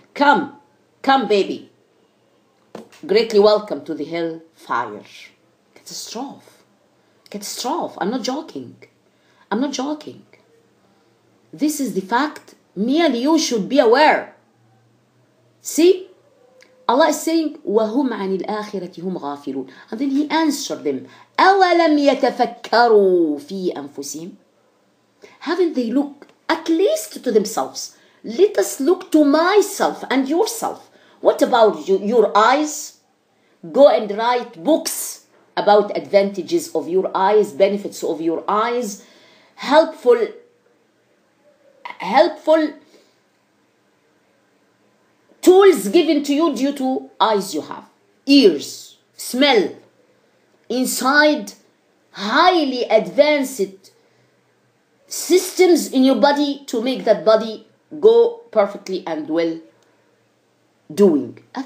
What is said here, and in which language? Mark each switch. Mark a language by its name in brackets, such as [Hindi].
[English] Come, baby. Greatly welcome to the hellfire. Catastrophe. I'm not joking. This is the fact. Me and you should be aware. See? Allah is saying, [Arabic] وَهُمْ عَنِ الْآخِرَةِ هُمْ غَافِلُونَ. [English] And then he answered them, [Arabic] أَوَلَمْ يَتَفَكَّرُوا فِي أَنفُسِهِمْ. [English] Haven't they looked at least to themselves? Let us look to myself and yourself. What about your eyes? Go and write books about advantages of your eyes, benefits of your eyes, helpful tools given to you due to eyes you have, ears, smell, inside highly advanced systems in your body to make that body go perfectly and well doing.